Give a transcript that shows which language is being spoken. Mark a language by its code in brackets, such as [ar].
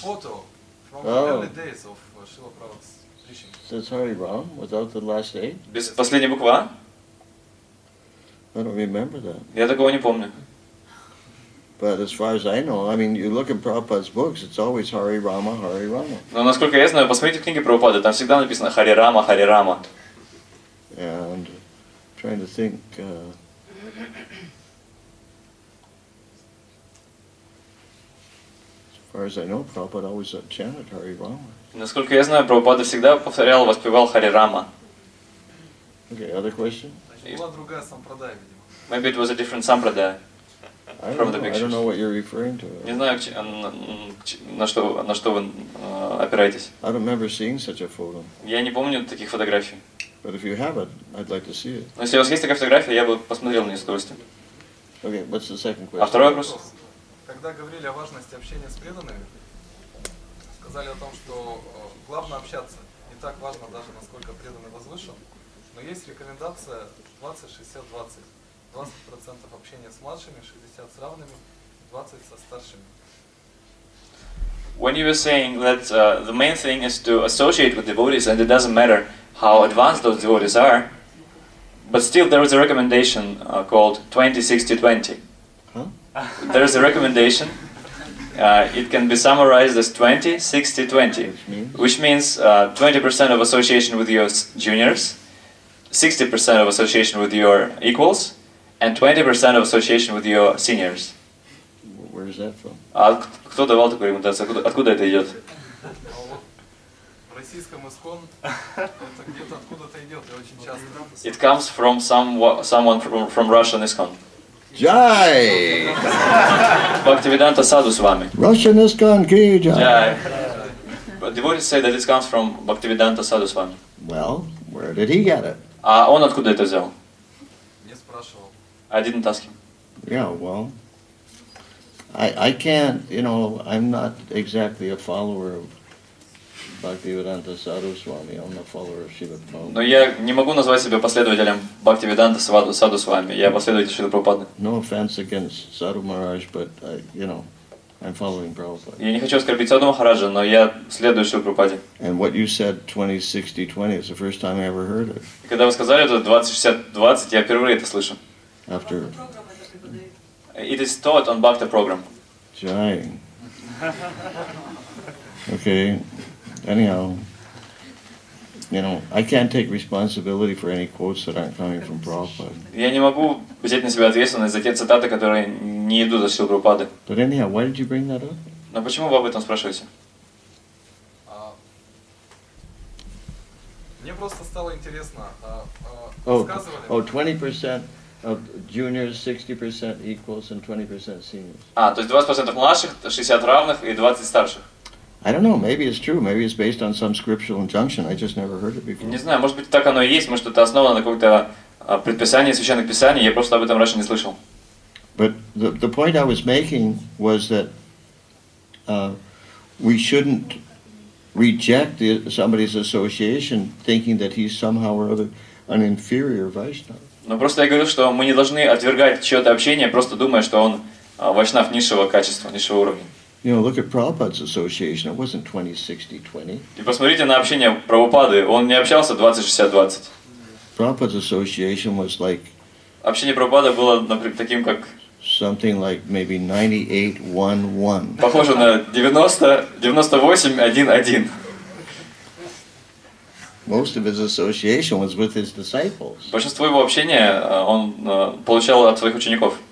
[en] Photo from the early days of Srila Prabhupada's preaching. Says Hari Ram without the last A? [ru] Без последней буквы А? [en] I don't remember that. [ru] Я такого не помню. [en] But as far as I know, I mean, you look in Prabhupada's books, it's always Hari Rama, Hari Rama. [ru] Но насколько я знаю, посмотрите книги Прабхупады, там всегда написано Харе Рама, Харе Рама. [en] And trying to think, as far as I know, Prabhupada always chanted Hari Rama. [ru] Насколько я знаю, Прабхупада всегда повторял, воспевал Харе Рама. [en] Okay, other question? [ru] Была другая сампрадая, видимо. [en] Maybe it was a different sampradaya. I From the don't pictures. know what you're referring to. [ru] Не знаю, на что вы опираетесь. [en] I don't remember seeing such a photo. [ru] Я не помню таких фотографий. [en] But if you have it, I'd like to see it. [ru] Но если у вас есть такая фотография, я бы посмотрел на нее с удовольствием. [en] Okay, what's the second question? [ru] А второй вопрос? Когда говорили о важности общения с преданными, сказали о том, что главное общаться. Не так важно даже, насколько преданный возвышен, но есть рекомендация 20-60-20. 20% общения с младшими, 60% с равными, 20% со старшими. [en] When you were saying that the main thing is to associate with devotees, and it doesn't matter how advanced those devotees are, but still there is a recommendation called 20-60-20. Huh? There is a recommendation it can be summarized as 20, 60, 20, which means 20% of association with your juniors, 60% of association with your equals, and 20% of association with your seniors. Where is that from? [ru] А кто давал такую рекомендацию? Откуда это идет? А вот в российском искон это где-то откуда-то идет, и очень часто. [en] It comes from someone from Russian ISKCON. Jai! Bhaktivedanta Sadhu [ru] с вами. [en] Russian ISKCON ki jai. Yeah. But devotees say that it comes from Bhaktivedanta Sadhu [ru] с вами. [en] Well, where did he get it? [ru] А он откуда это взял? Не спрашивал. [en] I didn't ask him. Yeah, well, I can't, I'm not exactly a follower of Bhaktivedanta Sadhu Swami. I'm a follower of Srila Prabhupada. [ru] Но я не могу назвать себя последователем Бхактивиданта Саду с вами. Я последователь Шрилы Прабхупады. [en] No offense against Sadhu Maharaj, but, I'm following Prabhupada. [ru] Я не хочу оскорбить Саду Махараджа, но я следую Шриле Прабхупаде. [en] And what you said, 20, 60, 20, is the first time I ever heard it. [ru] И когда вы сказали это 20, 60, 20, я впервые это слышу. [en] After It is taught on Bhakta program. Jai. Okay, anyhow, I can't take responsibility for any quotes that aren't coming from Prabhupada. [ru] Я не могу взять на себя ответственность за те цитаты, которые не идут от Шрилы Прабхупады. [en] But anyhow, why did you bring that up? [ru] Но почему вы об этом спрашиваете? Мне просто стало интересно. [en] Oh, [ru] Рассказывали. [en] 20% of juniors, 60% equals, and 20% seniors. [ru] То есть 20% младших, 60 равных и 20 старших. [en] I don't know, maybe it's true, maybe it's based on some scriptural injunction, I just never heard it before. [ru] Не знаю, может быть так оно и есть, может это основано на каком-то предписании священных писаний, я просто об этом раньше не слышал. [en] But the point I was making was that we shouldn't reject somebody's association thinking that he's somehow or other an inferior Vaishnava. [ru] Но просто я говорю, что мы не должны отвергать чье-то общение, просто думая, что он вайшнав низшего качества, низшего уровня. [en] Look at Prabhupada's association. It wasn't 20, 60, 20. [ru] И посмотрите на общение Прабхупады, он не общался 20-60-20. [en] Prabhupada's association was like [ru] Общение Прабхупады было, например, таким как... [en] something like maybe 98-1-1. [ru] Похоже на 98-1-1. [en] Most of his association was with his disciples. [ru] Большинство его общения он получал от своих учеников.